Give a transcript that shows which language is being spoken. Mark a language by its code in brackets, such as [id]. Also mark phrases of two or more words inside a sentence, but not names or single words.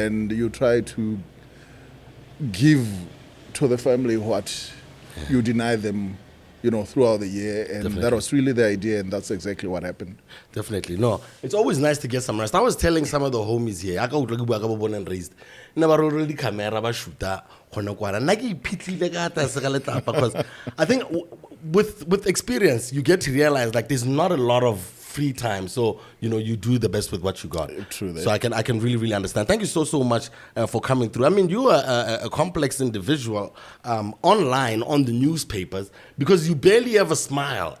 [en] and you try to give to the family what you deny them, throughout the year. And Definitely. that was really the idea, and that's exactly what happened. Definitely. No, it's always nice to get some rest. I was telling some of the homies here, I born and raised. Never already camera [tn] ba shoota gona kwana. Nna ke iphitlhile ka tlase ga letapa, [en] because I think with experience you get to realize like there's not a lot of free time, so you do the best with what you got. True that. So I can really understand. Thank you so much for coming through. I mean, you are a complex individual online on the newspapers, because you barely ever smile.